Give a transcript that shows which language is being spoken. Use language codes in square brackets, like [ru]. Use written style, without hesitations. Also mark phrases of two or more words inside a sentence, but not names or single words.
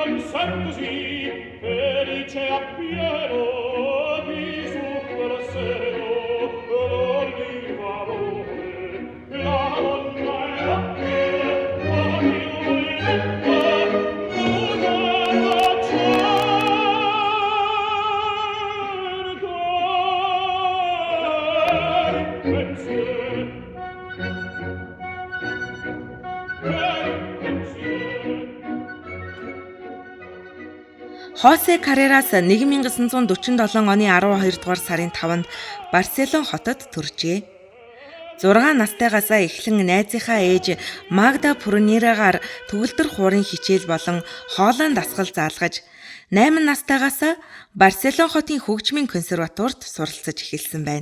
[mn] sentosi felice appieno di super seno l'oliva rote la donna e la piena ogni voletta una certa pensier Хосе Каррерас 1947 оны 12 дугаар сарын 5-нд Барселон хотод төржээ. 6 настайгаасаа эхлэн найзынхаа ээж Магда Пурнирагаар төгөлдөр хуурын хичээл болон хоолойн дасгал заалгаж 8 настайгаасаа Барселон хотын хөгжмийн консерваторид суралцаж эхэлсэн байна.